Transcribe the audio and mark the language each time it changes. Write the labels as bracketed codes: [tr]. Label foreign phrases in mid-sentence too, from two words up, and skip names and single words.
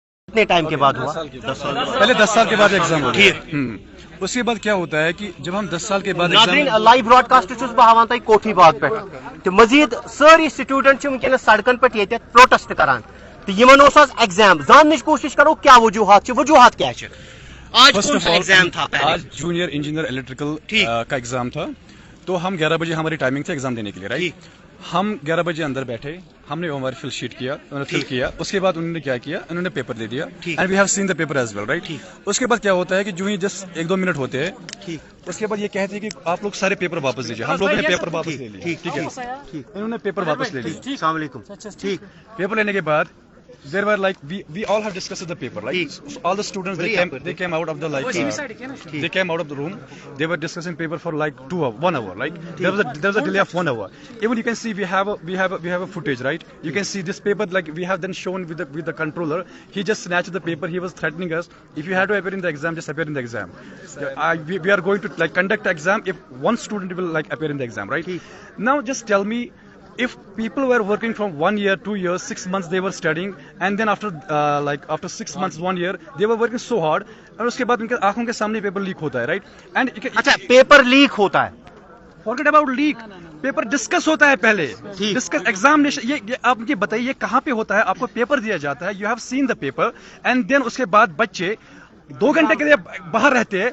[hi] कितने टाइम के बाद हुआ? 10 साल पहले 10 साल के बाद एग्जाम होता है। ठीक। उसके बाद क्या होता है कि जब हम 10 साल के बाद नाज़रीन एग्जाम [en] live broadcast [ks] छुस बह हावान तक कोठी बाग पे तो मजीद सारी स्टूडेंट वनकस सड़कन पे ये प्रोटेस्ट करान तो यमन एग्जाम [hi] जानने की कोशिश करो क्या वजूहत क्या आज [en] फर्स्ट [hi] कौन [en] ऑफ [hi] सा [en] ऑल [hi] एग्जाम था पहले? आज [en] junior engineer electrical [hi] ठीक। का एग्जाम था। तो हम 11 बजे हमारी टाइमिंग थी एग्जाम देने के लिए, राइट। हम 11 बजे अंदर बैठे, हमने हमारी [en] fill sheet [hi] किया, फिल किया। उसके बाद उन्होंने क्या किया, उन्होंने पेपर दे दिया [en] and we have seen the paper as well, [hi] राइट। उसके बाद क्या होता है कि जो ही जस्ट 1-2 मिनट होते हैं, उसके बाद ये कहते हैं कि आप लोग सारे पेपर वापस दीजिए। हम लोगों ने पेपर वापस ले लिया, ठीक है, इन्होंने पेपर वापस ले लिया। [ar] السلام عليكم. [hi] ठीक। पेपर लेने के बाद [en] there were like we all have discussed the paper, right? So all the students they came out of the they came out of the room. They were discussing paper for like 1 hour, like there was a delay of 1 hour. Even you can see we have a footage, right? You can see this paper, like we have then shown with the controller. He just snatched the paper. He was threatening us, if you have to appear in the exam, just appear in the exam. We are going to like conduct exam if one student will like appear in the exam, right? Now just tell me, if people were working from 1 year, 2 years, 6 months they were studying, and then after 6 months, 1 year, they were working so hard, [hi] और उसके बाद उनके आंखों के सामने पेपर लीक होता है, राइट। एंड अच्छा, पेपर लीक होता है, [en] forget about leak, [hi] पेपर डिस्कस होता है पहले, [en] discuss examination. [hi] ये आप मुझे बताइए, ये कहाँ पे होता है? आपको पेपर दिया जाता है, [en] you have seen the paper, and then [hi] उसके बाद बच्चे 2 घंटे के लिए बाहर रहते हैं।